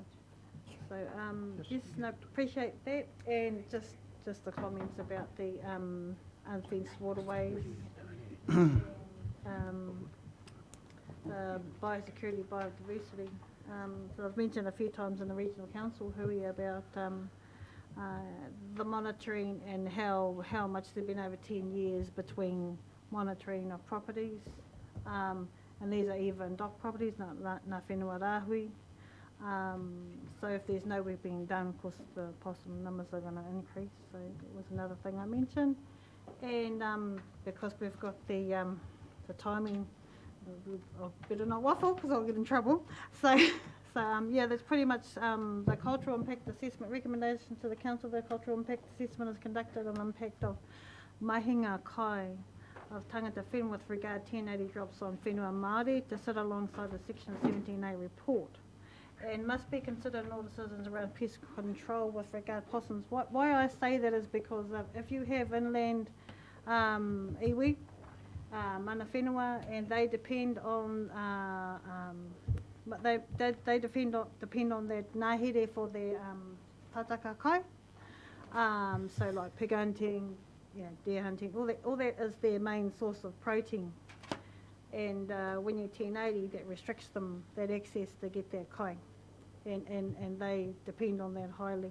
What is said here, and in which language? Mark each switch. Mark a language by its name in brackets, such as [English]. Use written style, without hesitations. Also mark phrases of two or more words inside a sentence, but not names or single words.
[English] So yes, appreciate that, and just the comments about the unfenced waterways, biosecurity, biodiversity. So I've mentioned a few times in the regional council hui about the monitoring and how much there've been over 10 years between monitoring of properties, and these are even dock properties, not [Māori] whenua rāhui. [English] So if there's no work being done, of course the possum numbers are going to increase. So that was another thing I mentioned. And because we've got the timing, I better not waffle because I'll get in trouble. So yeah, that's pretty much the cultural impact assessment recommendation to the council. The cultural impact assessment is conducted on the impact of [Māori] mahinga kai [English] of [Māori] tangata whenua [English] with regard to 1080 drops on [Māori] whenua Maori [English] to sit alongside the Section 17A report, and must be considered in all decisions around pest control with regard to possums. Why I say that is because if you have inland iwi, [Māori] mana whenua, [English] and they depend on they depend on their ngahere for their [Māori] tataka kai. [English] So like pig hunting, deer hunting, all that is their main source of protein. And when you're 1080, that restricts them that access to get that kai, and they depend on that highly.